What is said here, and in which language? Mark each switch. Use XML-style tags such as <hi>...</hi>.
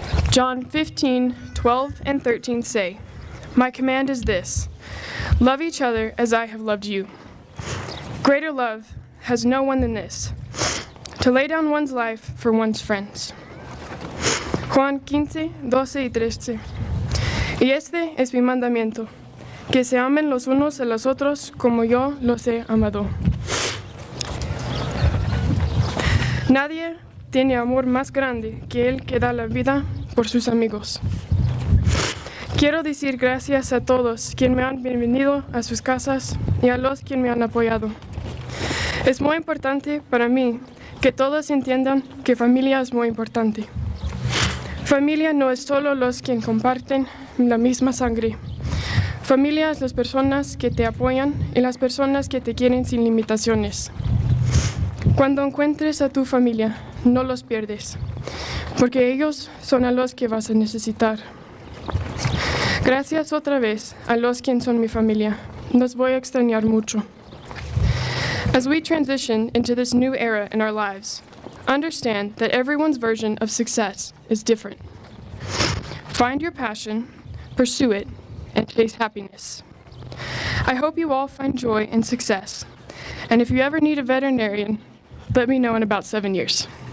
<en>John 15:12 and 13 say, "My command is this, love each other as I have loved you. Greater love has no one than this, to lay down one's life for one's friends.</en> <es>Juan 15, 12 y 13. Y este es mi mandamiento, que se amen los unos a los otros como yo los he amado. Nadie tiene amor más grande que el que da la vida por sus amigos. Quiero decir gracias a todos quienes me han bienvenido a sus casas y a los quienes me han apoyado. Es muy importante para mí que todos entiendan que familia es muy importante. Familia no es solo los que comparten la misma sangre. Familia es las personas que te apoyan y las personas que te quieren sin limitaciones. Cuando encuentres a tu familia, no los pierdes, porque ellos son a los que vas a necesitar. Gracias otra vez a los que son mi familia. Los voy a extrañar mucho.</es> <en>As we transition into this new era in our lives, understand that everyone's version of success is different. Find your passion, pursue it, and chase happiness. I hope you all find joy and success. And if you ever need a veterinarian, let me know in about 7 years.</en>